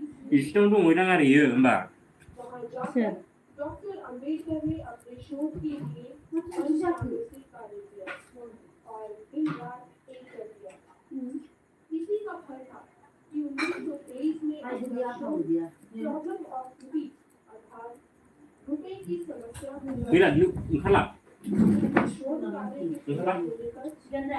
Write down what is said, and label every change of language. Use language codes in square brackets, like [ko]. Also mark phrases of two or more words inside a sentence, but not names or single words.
[brx] इसिनाव दंहैदां आरोयो होमबा सोर [hi] डॉक्टर अंबेडकर ने अपने शोध के लिए कार्य किया और दिन रात एक कर दिया इसी का फल था कि 1923 में आज दिया हो गया [en] problem of rupee [hi] अर्थात रुपए की समस्या [brx] गैला ओंखारला [hi] शोध कार्य को लेकर गंदा